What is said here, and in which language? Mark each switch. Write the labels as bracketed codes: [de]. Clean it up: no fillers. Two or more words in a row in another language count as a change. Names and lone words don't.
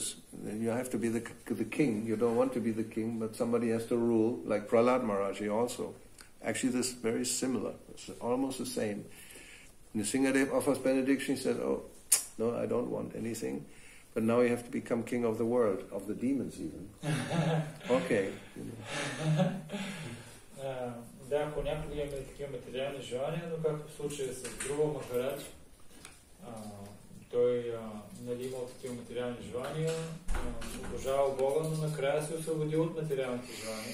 [en] Then you have to be the king. You don't want to be the king, but somebody has to rule, like Prahlad Maharaj also. Actually, this is very similar. It's almost the same. Nrsingadev offers benediction. He says, oh, no, I don't want anything. But now you have to become king of the world, of the demons even. Okay. [bg] Да, понякога имаме такива материални желания, но както в случая с Dhruva Maharaj, той имал такива материални желания, обожавал Бога, но накрая се освободил от материалните желания.